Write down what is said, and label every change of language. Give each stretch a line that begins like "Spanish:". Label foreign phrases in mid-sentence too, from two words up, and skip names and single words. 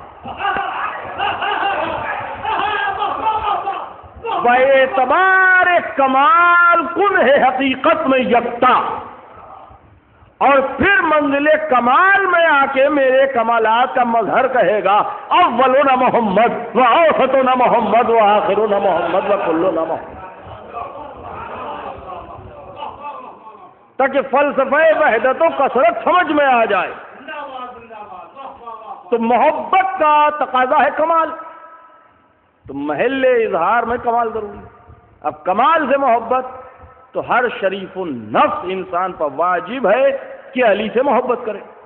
Urdu: بے اعتبار کمال کن ہے حقیقت میں یکتا، اور پھر منزل کمال میں آ کے میرے کمالات کا مظہر کہے گا
Arabic: اولنا محمد و اوسطنا محمد و آخرنا محمد و کلنا محمد،
Urdu: تاکہ فلسفہ وحدت و کثرت سمجھ میں آ جائے. تو محبت کا تقاضا ہے کمال، تو محل اظہار میں کمال ضروری. اب کمال سے محبت تو ہر شریف النفس انسان پر واجب ہے کہ علی سے محبت کرے.